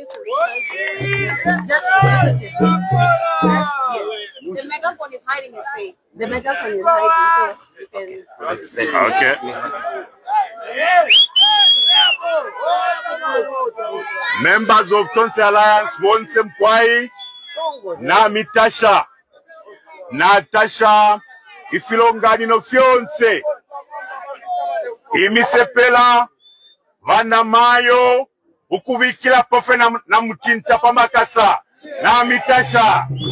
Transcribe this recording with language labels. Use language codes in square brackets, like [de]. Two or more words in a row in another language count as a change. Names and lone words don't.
[en] The megaphone is hiding his face. The megaphone is hiding, so you can... Okay. Members of Tonse Alliance, [bem] Bonse Mkwai, na Mitasha, Natasha, ifilongani no fiance, imisepela, vana mayo, ukubikila pofe na mutinta pamakasa, na Mitasha.